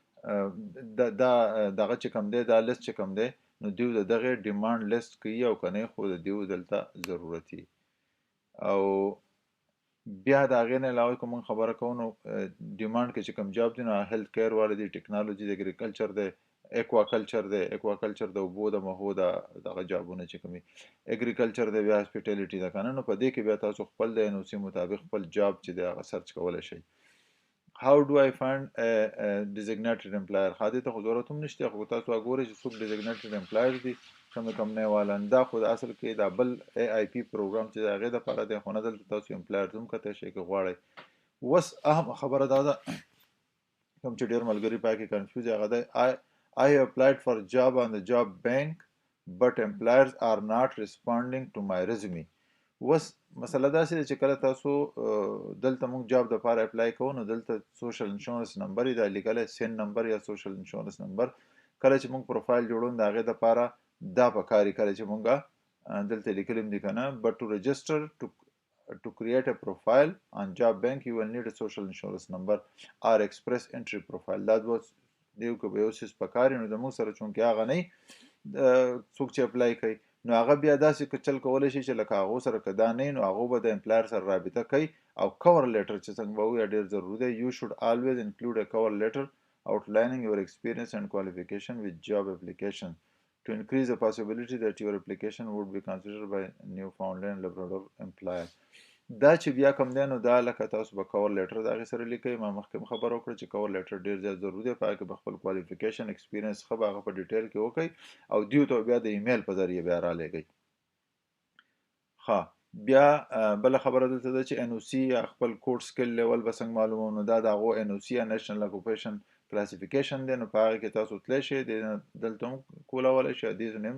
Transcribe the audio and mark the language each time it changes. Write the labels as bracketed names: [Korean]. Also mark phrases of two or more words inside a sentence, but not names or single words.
[Pashto] دغه چې کوم دی دا لیست چې کوم دی نو دیو د دغې [English] demand list [Pashto] کوي او که نه خو د دیو دلته ضرورت وي او بیا د هغې نه علاوه که موږ خبره کوو نو ډیمانډ کې چې کوم جاب دی نو [English] health care [Pashto] والا دی ټیکنالوجي د اګریکلچر دی ایکواکلچر دی ایکواکلچر د اوبو د مهو دغه جابونه چې کومي اګریکلچر دی بیا هاسپیټیلیټي ده که نه نو په دې کې بیا تاسو خپل د NOC مطابق خپل جاب چې دی هغه سرچ کولی شئ [English] How do I find a designated employer [Pashto] خادي ته خو ضرورت هم نشته خو تاسو وګورئ چې څوک [English] designated employers [Pashto] دي کوم کمپنۍ والا دا خو د اصل کې دا بل AIP پروګرام چې د هغې دپاره دی خو نه دلته تاسو امپلایرز هم کتی شئ که غواړئ اوس اهم خبره دا ده کوم چې ډېر ملګري په کې کنفیوز هغه دی [English] I applied for a job on the job bank but employers are not responding to my resume [Pashto] اوس مسله داسې ده چې کله تاسو دلته موږ جاب دپاره اپلای کوو نو دلته [English] social insurance number [Pashto] یې دا لیکلی [English] SIN number [Pashto] یا [English] social insurance number [Pashto] کله چې موږ پروفایل جوړو د هغې دپاره دا پکار یي کله چې موږ دلته لیکلي هم دي که نه [English] but to register to create a profile on job bank you will need a social insurance number or express entry profile [Pashto] دا دوه دیو که به یو څیز پکار نو زموږ سره چونکې هغه نه څوک چې اپلای کوي نو هغه بیا داسې چل کولی شي چې لکه هغو سره که دا نه نو هغو به د امپلایر سره رابطه کوي او [English] cover letter [Pashto] چې څنګه به ووایي ډېر ضروري دی [English] you should always include a cover letter outlining your experience and qualification with job application to increase the possibility that your application would be considered by Newfoundland Labrador employer [Pashto] دا چې بیا کوم دی نو دا لکه تاسو به [English] cover letter [Pashto] د هغې سره لیکئ ما مخکې خبره وکړه چې [English] cover letter [Pashto] ډېر زیات ضروري دی په هغه کې به خپل کوالیفیکیشن ایکسپیرینس ښه به هغه په ډیټیل کې وکړئ او دیو ته بیا د ایمیل په ذریعه بیا رالیږئ ښه بیا بله خبره دلته ده چې NOC یا خپل [English] code skill level [Pashto] به څنګه معلومو نو دا د هغو NOC یا [English] national occupation classification [Pashto] دی نو په هغې کې تاسو تللی شئ دلته هم کولاولی شئ دې نه